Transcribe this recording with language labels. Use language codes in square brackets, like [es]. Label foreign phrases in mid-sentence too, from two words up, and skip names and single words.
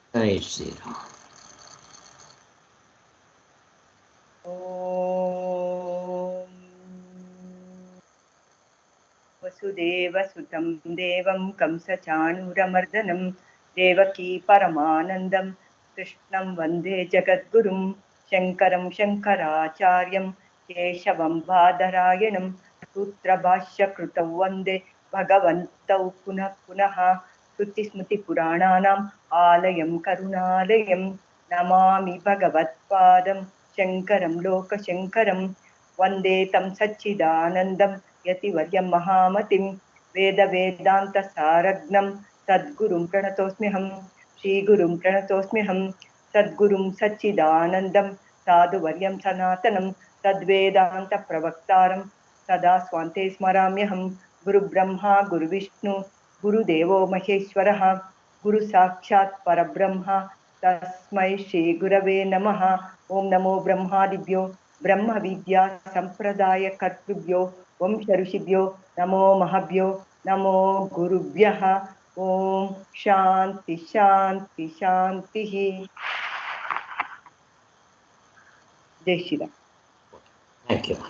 [hi] जय श्रीराम. [sa] ಓಂ ವಸುದೇವಸುತಂ ದೇವಂ ಕಂಸಚಾಣೂರಮರ್ದನಂ ದೇವಕೀ ಪರಮಾನಂದಂ ಕೃಷ್ಣಂ ವಂದೇ ಜಗದ್ಗುರುಂ ಶಂಕರಂ ಶಂಕರಾಚಾರ್ಯಂ ಕೇಶವಂ ಬಾದರಾಯಣಂ ಸೂತ್ರಭಾಷ್ಯಕೃತೌ ವಂದೇ ಭಗವಂತೌ ಪುನಃ ಪುನಃ ಶ್ರುತಿಸ್ಮೃತಿಪುರಾಣಾನಾಂ ಆಲಯಂ ಕರುಣಾಲಯಂ ನಮಾಮಿ ಭಗವತ್ಪಾದಂ ಶಂಕರಂ ಲೋಕಶಂಕರಂ ವಂದೇ ತಂ ಸಚ್ಚಿದಾನಂದಂ ಯತಿವರ್ಯಂ ಮಹಾಮತಿಂ ವೇದಾಂತಸಾರಜ್ಞಂ ಸದ್ಗುರುಂ ಪ್ರಣತೋಸ್ಮ್ಯಹಂ ಶ್ರೀಗುರುಂ ಪ್ರಣತೋಸ್ಮ್ಯಹಂ ಸದ್ಗುರುಂ ಸಚ್ಚಿದಾನಂದಂ ಸಾಧುವರ್ಯಂ ಸನಾತನಂ ತದ್ವೇದಾಂತ ಪ್ರವಕ್ತಾರಂ ಸದಾ ಸ್ವಾಂತೆ ಸ್ಮರಾಮ್ಯಹಂ ಗುರುಬ್ರಹ್ಮ ಗುರುವಿಷ್ಣು ಗುರುದೇವೋ ಮಹೇಶ್ವರಃ ಗುರು ಸಾಕ್ಷಾತ್ ಪರಬ್ರಹ್ಮ ತಸ್ಮೈ ಶ್ರೀ ಗುರವೇ ನಮಃ. ಓಂ ನಮೋ ಬ್ರಹ್ಮಾದಿಭ್ಯೋ ಬ್ರಹ್ಮ ವಿದ್ಯಾ ಸಂಪ್ರದಾಯ ಕರ್ತೃಭ್ಯೋ ವಂಶ ಋಷಿಭ್ಯೋ ನಮೋ ಮಹಾಭ್ಯೋ ನಮೋ ಗುರುಭ್ಯಃ. ಓಂ ಶಾಂತಿ ಶಾಂತಿ ಶಾಂತಿ. [hi] जय श्रीराम. [en] Thank you.